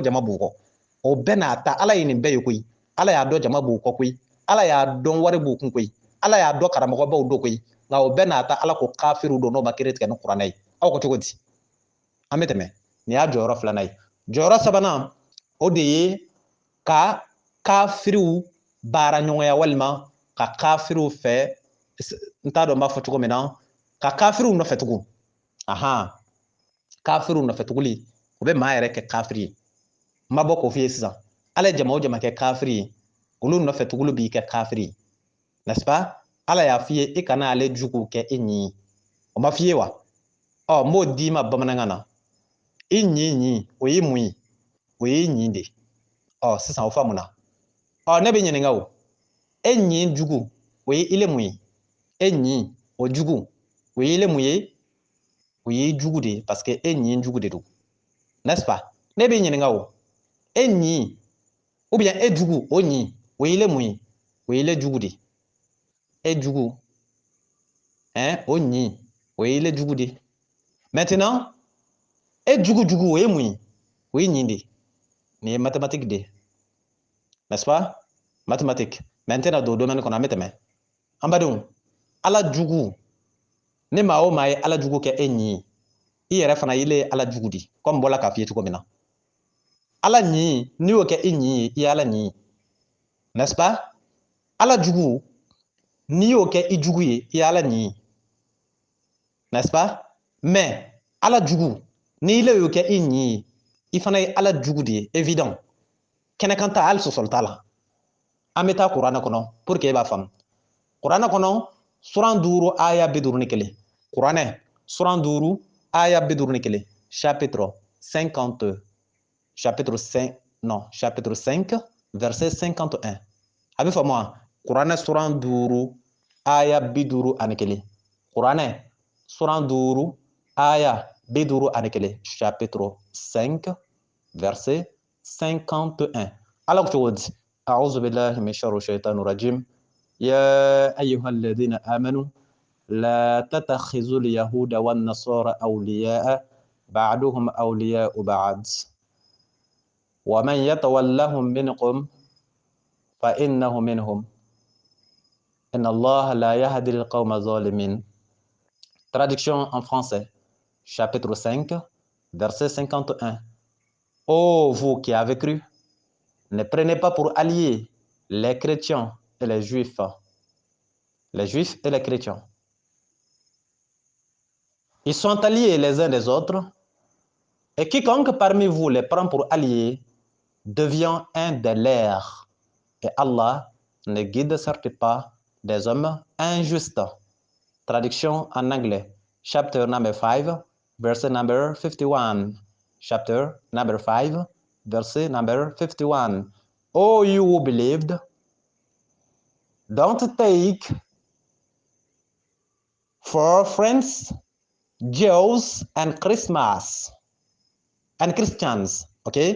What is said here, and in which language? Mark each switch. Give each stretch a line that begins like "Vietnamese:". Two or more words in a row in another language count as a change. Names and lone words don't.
Bambara: jama b'u kɔ o bɛɛ n'a ta ala ye nin bɛɛ ye koyi ala y'a dɔn jama b'u kɔ koyi ala y'a dɔn wari b'u kun koyi ala y'a dɔn karamɔgɔbaw don koyi nka o bɛɛ n'a ta ala ko kafiriw don n'o ma kiiri tigɛ ni kuranɛ ye aw ko cogo di an bɛ tɛmɛ nin y'a jɔyɔrɔ filanan ye jɔyɔrɔ sabanan o de ye ka kafiriw baara ɲɔgɔnya walima ka kafiriw fɛ n t'a dɔn n b'a fɔ cogo min na ka kafiriw nɔfɛ tugun kafiriw nɔfɛ tuguli o bɛ maa yɛrɛ kɛ kafiri ye n ma bɔ k'o f'i ye sisan ala ye jama o jama kɛ kafiri ye olu nɔfɛ tuguli b'i kɛ kafiri ye
French: n'est-ce pas
Bambara: ala y'a f'i ye i kana ale juguw kɛ i ɲi o ma f'i ye wa n b'o d'i ma bamanankan na i ɲi o ye mun ye o ye ɲi de sisan o faamuna ne bɛ ɲininka o e ɲi jugu o ye ile mun ye e ɲi o jugu o ye ile mun ye o ye jugu de
French: parce que
Bambara: e ɲi jugu de don
French: n'est-ce pas
Bambara: ne bɛ ɲininka o e ɲi
French: ou bien
Bambara: e jugu o ɲi o ye ile mun ye o ye ile jugu de e jugu o ɲi o ye ile jugu de maintenant e jugu o ye mun ye o ye ɲi de nin ye mathématique de
French: n'est-ce pas mathématique maintenant
Bambara: don domaine kɔnɔ an bɛ tɛmɛ an badenw ala jugu ni maa o maa ye ala jugu kɛ e ɲi i yɛrɛ fana ile ye ala jugu di comme bɔla k'a f'i ye cogo min na ala ɲi n'i y'o kɛ i ɲi ye i ye ala ɲi
French: n'est-ce pas
Bambara: ala jugu n'i y'o kɛ i jugu ye i ye ala ɲi
French: n'est-ce pas mais
Bambara: ala jugu n'i ile y'o kɛ i ɲi ye i fana ye ala jugu de ye évident kɛnɛkan ta hali sɔsɔli t'a la an bɛ taa kuranɛ kɔnɔ
French: pour que
Bambara: e b'a faamu kuranɛ kɔnɔ suran 5 aya 51 kuranɛ suran 5 aya 51
French: chapitre 50 chapitre
Bambara: 5 verset 51 a bɛ faamu wa kuranɛ suran 5 aya 51 kuranɛ suran 5 aya 51 chapitre 5 verset 51 ala ko cogo di
Arabic: أعوذ بالله من شر الشيطان الرجيم يا أيها الذين آمنوا لا تتخذوا اليهود والنصارى أولياء بعضهم أولياء بعض ومن يتولهم منكم فإنه منهم إن الله لا يهدي القوم الظالمين.
French: Traduction en français, chapitre 5, verset 51. Ô vous qui avez cru, ne prenez pas pour alliés les chrétiens et les juifs et les chrétiens. Ils sont alliés les uns des autres, et quiconque parmi vous les prend pour alliés devient un des leurs. Et Allah ne guide certes pas des hommes injustes. Traduction en anglais,
English: chapter number 5, verset number 51. Chapter number 5, verset number 51. O you who believed, don't take for friends Jews and Christmas and Christians, okay?